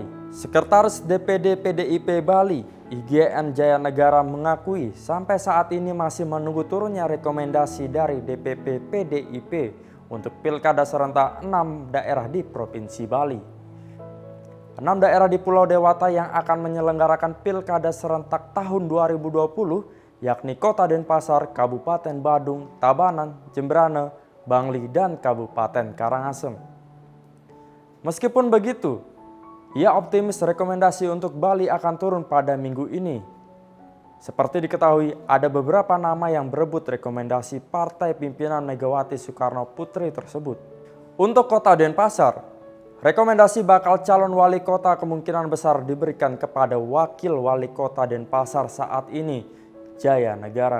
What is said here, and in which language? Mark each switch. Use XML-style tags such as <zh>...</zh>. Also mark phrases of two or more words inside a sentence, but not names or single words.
<id>Sekretaris DPD PDIP Bali, IGN Jaya Negara mengakui sampai saat ini masih menunggu turunnya rekomendasi dari DPP PDIP untuk pilkada serentak 6 daerah di Provinsi Bali. 6 daerah di Pulau Dewata yang akan menyelenggarakan pilkada serentak tahun 2020 yakni Kota Denpasar, Kabupaten Badung, Tabanan, Jembrana, Bangli, dan Kabupaten Karangasem. Meskipun begitu, ia optimis rekomendasi untuk Bali akan turun pada minggu ini. Seperti diketahui, ada beberapa nama yang berebut rekomendasi partai pimpinan Megawati Soekarno Putri tersebut. Untuk Kota Denpasar, rekomendasi bakal calon wali kota kemungkinan besar diberikan kepada wakil wali kota Denpasar saat ini, Jaya Negara.</id>